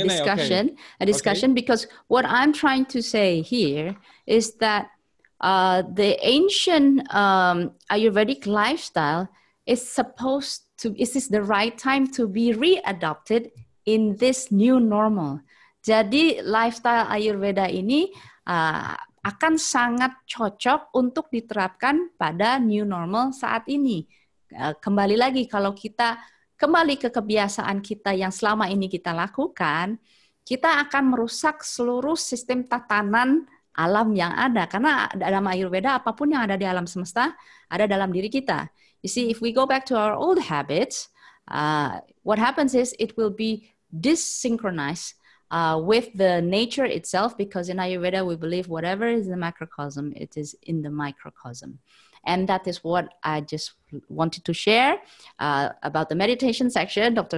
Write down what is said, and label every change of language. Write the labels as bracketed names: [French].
[English] a discussion, okay. Because what I'm trying to say here is that the ancient Ayurvedic lifestyle is this the right time to be readopted in this new normal. [Indonesian] Jadi lifestyle Ayurveda ini akan sangat cocok untuk diterapkan pada new normal saat ini. Kembali lagi, kalau kita kembali ke kebiasaan kita yang selama ini kita lakukan, kita akan merusak seluruh sistem tatanan alam yang ada. Karena dalam Ayurveda, apapun yang ada di alam semesta, ada dalam diri kita. [English] You see, if we go back to our old habits, what happens is it will be dysynchronized with the nature itself, because in Ayurveda, we believe whatever is in the macrocosm, it is in the microcosm. And that is what I just wanted to share about the meditation section. Dr.